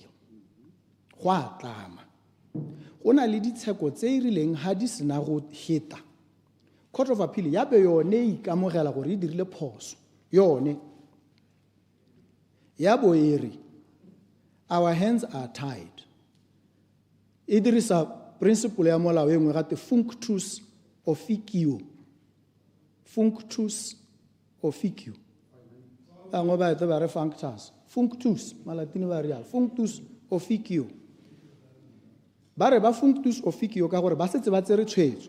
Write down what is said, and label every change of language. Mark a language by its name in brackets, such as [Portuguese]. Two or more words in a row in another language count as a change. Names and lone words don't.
[Tswana] Go a tlama. Go na le ditsheko tse e rileng ha di sena go heta. Court of Appeal ya be yone e ikamogela gore e dirile phoso. Yone ya bo ere [English] our hands are tied. [Tswana] E dirisa principle ya molao engwe gate [Latin] functus officio. Functus officio. [Tswana] Bangwe ba etse ba re functus. Functus, malatini ba real. [Latin] Functus officio. [Tswana] Ba re ba [Latin] functus officio [Tswana] ka gore ba setse ba tsere tshwetso.